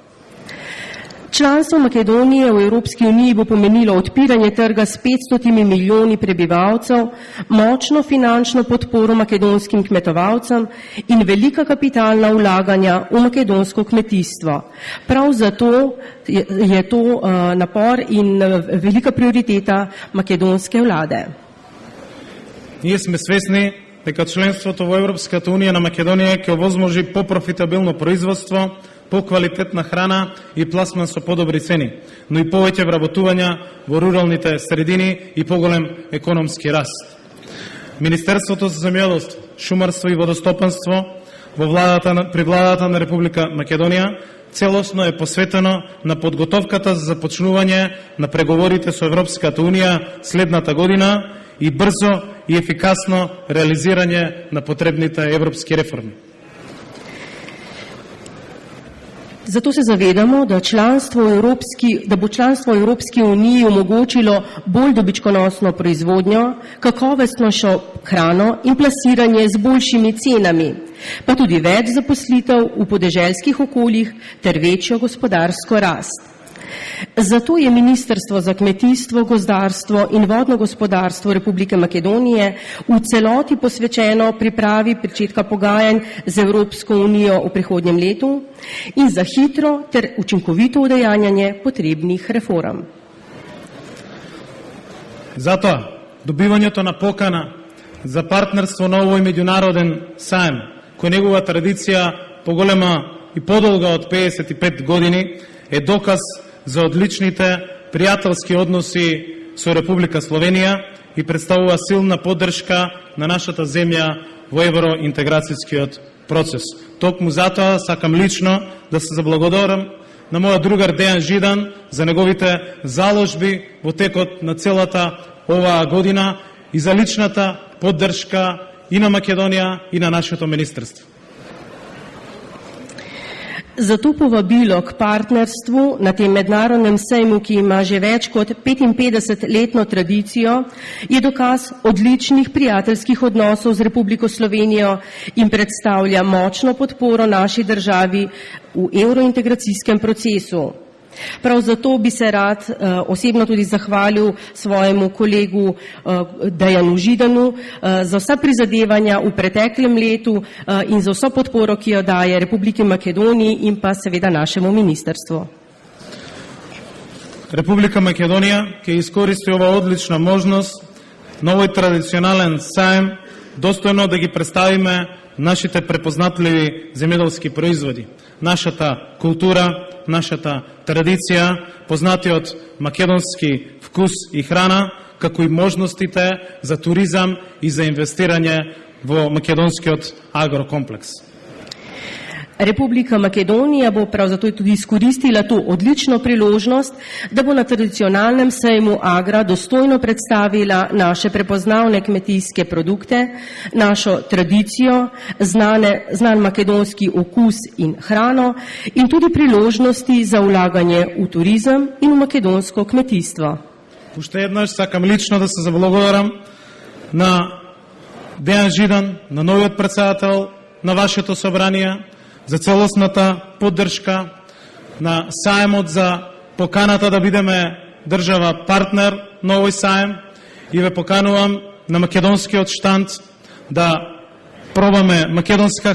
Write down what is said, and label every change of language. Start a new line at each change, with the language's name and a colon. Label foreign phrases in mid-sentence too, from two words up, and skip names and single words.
Slovenian: Članstvo Makedonije v Evropski uniji bo pomenilo odpiranje trga s 500 milijoni prebivalcev, močno finančno podporo makedonskim kmetovalcem in velika kapitalna vlaganja v makedonsko kmetijstvo. Prav zato je to napor in velika prioriteta makedonske vlade.
Macedonian: Ние сме свесни дека членството во Европската Унија на Македонија ќе овозможи попрофитабилно производство, поквалитетна храна и пласман со подобри цени, но и повеќе вработувања во руралните средини и поголем економски раст. Министерството за земјоделство, шумарство и водостопанство при владата на Република Македонија целосно е посветено на подготовката за започнување на преговорите со Европската Унија следната година и брзо и ефикасно реализирање на потребните европски реформи.
Slovenian: Zato se zavedamo, da bo članstvo v Evropski uniji omogočilo bolj dobičkonosno proizvodnjo, kakovostnejšo hrano in plasiranje z boljšimi cenami, pa tudi več zaposlitev v podeželskih okoljih ter večjo gospodarsko rast. Zato je Ministrstvo za kmetijstvo, gozdarstvo in vodno gospodarstvo Republike Makedonije v celoti posvečeno pripravi pričetka pogajanj z Evropsko unijo v prihodnjem letu in za hitro ter učinkovito udejanjanje potrebnih reform.
Macedonian: Затоа, добивањето на покана за партнерство на овој меѓународен саем, кој негова традиција поголема и подолга од 55 години, е доказ за одличните пријателски односи со Република Словенија и представува силна поддршка на нашата земја во евроинтеграцијскиот процес. Токму затоа сакам лично да се заблагодарам на мојот другар Дејан Жидан за неговите заложби во текот на целата оваа година и за личната поддршка и на Македонија и на нашето министерство.
Slovenian: Zato povabilo k partnerstvu na tem mednarodnem sejmu, ki ima že več kot 55-letno tradicijo, je dokaz odličnih prijateljskih odnosov z Republiko Slovenijo in predstavlja močno podporo naši državi v evrointegracijskem procesu. Prav zato bi se rad osebno tudi zahvalil svojemu kolegu Dejanu Židanu za vsa prizadevanja v preteklem letu in za vso podporo, ki jo daje Republiki Makedoniji in pa seveda našemu ministrstvu.
Macedonian: Република Македонија ќе искористи ова одлична можност на овој традиционален саем достојно да ги представиме нашите препознатливи земјоделски производи, нашата култура, нашата традиција, познатиот македонски вкус и храна, како и можностите за туризам и за инвестирање во македонскиот агрокомплекс.
Slovenian: Republika Makedonija bo prav zato tudi izkoristila to odlično priložnost, da bo na tradicionalnem sejmu Agra dostojno predstavila naše prepoznavne kmetijske produkte, našo tradicijo, znan makedonski okus in hrano in tudi priložnosti za vlaganje v turizem in v makedonsko kmetijstvo.
Macedonian: Уште еднаш сакам лично да се заблагодарам на Дејан Жидан, на новиот председател на вашето собрание, за целосната поддршка, на саемот за поканата да бидеме држава партнер на овој саем и ве поканувам на македонскиот штанд да пробаме македонска